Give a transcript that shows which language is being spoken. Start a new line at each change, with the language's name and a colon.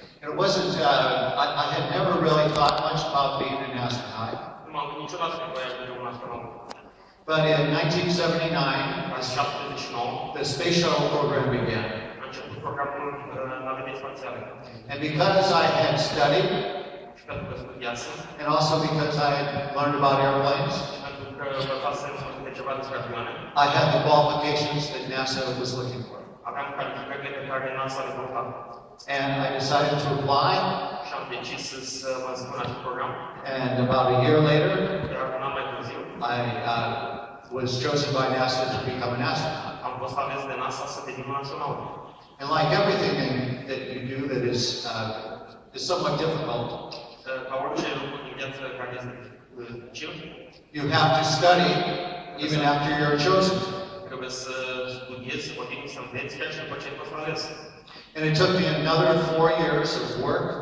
English: It wasn't, I had never really thought much about being an astronaut.
Romanian: Nu m-am gândit niciodată că voi ajunge un astronaut.
English: But in 1979,
Romanian: În 79,
English: the space shuttle program began.
Romanian: a început programul navetei spațiale.
English: And because I had studied,
Romanian: Și pentru că studiasem,
English: and also because I had learned about airplanes,
Romanian: pentru că învățasem de ceva despre avioane,
English: I had the qualifications that NASA was looking for.
Romanian: aveam calificările pe care NASA le căuta.
English: And I decided to apply,
Romanian: Și am decis să mă înscriu în acest program.
English: and about a year later,
Romanian: Iar un an mai târziu,
English: I was chosen by NASA to become an astronaut.
Romanian: am fost ales de NASA să devin un astronaut.
English: And like everything that you do that is somewhat difficult,
Romanian: Ca orice lucru din viață care este dificil,
English: you have to study even after you're chosen.
Romanian: trebuie să studiezi, să continui să înveți chiar și după ce ai fost ales.
English: And it took me another 4 years of work